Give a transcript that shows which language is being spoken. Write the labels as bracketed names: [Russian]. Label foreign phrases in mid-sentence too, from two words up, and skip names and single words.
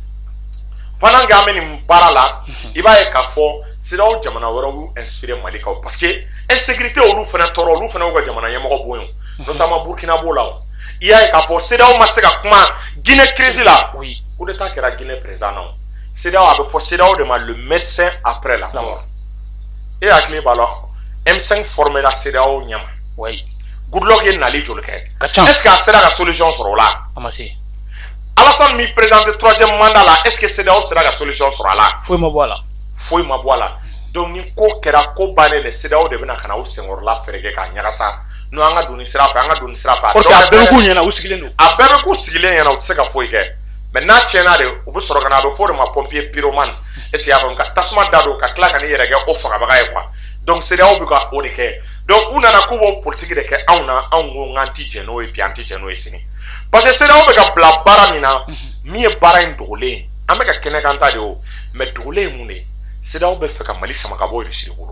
[French] pendant que [Bambara] an bɛ nin baara la i b'a ye k'a fɔ CEDEAO jamana wɛrɛw y'u inspiré Mali kan [French] parce que insécurité [Bambara] olu fana tɔɔrɔ olu fana y'u ka jamana ɲɛmɔgɔ bon ye notamment Burkina b'o la o i y'a ye k'a fɔ CEDEAO ma se ka kuma Guinée crise la [French] coup d'état [Bambara] kɛra Guinée président na CEDEAO a bɛ fɔ CEDEAO de ma [French] le médecin après la mort [Bambara] e hakili b'a la M5 formé la CEDEAO ɲɛma Goodluck ye nali joli kɛ [French] est-ce que [Bambara] a sera ka solution sɔrɔ o la a ma se Alassane mi présenté 3e mandat la [French] est-ce que [Bambara] CEDEAO sera ka solution sɔrɔ a la foyi ma bɔ a la foyi ma bɔ a la donc ni ko kɛra ko bannen de CEDEAO de bɛna ka na u senkɔrɔla fɛrɛkɛ k'a ɲagasa n'o an ka doni sira fɛ an ka doni sira fɛ a bɛɛ bɛ k'u ɲɛna u sigilen don a bɛɛ bɛ k'u sigilen ɲɛna u tɛ se ka foyi kɛ mais n'a tiɲɛna de u bɛ sɔrɔ ka na a bɛ fɔ o de ma [French] pompier pyromane est-ce que [Bambara] y'a faamu ka tasuma da don ka tila ka n'i yɛrɛ kɛ o fagabaga ye quoi donc CEDEAO bɛ ka o de kɛ donc u nana k'u b'o politique de kɛ anw na anw ko k'an ti jɛ n'o ye bi an ti jɛ n'o ye sini [French] parce que [Bambara] CEDEAO bɛ ka bila baara min na min ye baara in dogolen ye an bɛ ka kɛnɛ kan ta de o mais dogolen ye mun de ye CEDEAO bɛ fɛ ka Mali sama ka bɔ Russie de bolo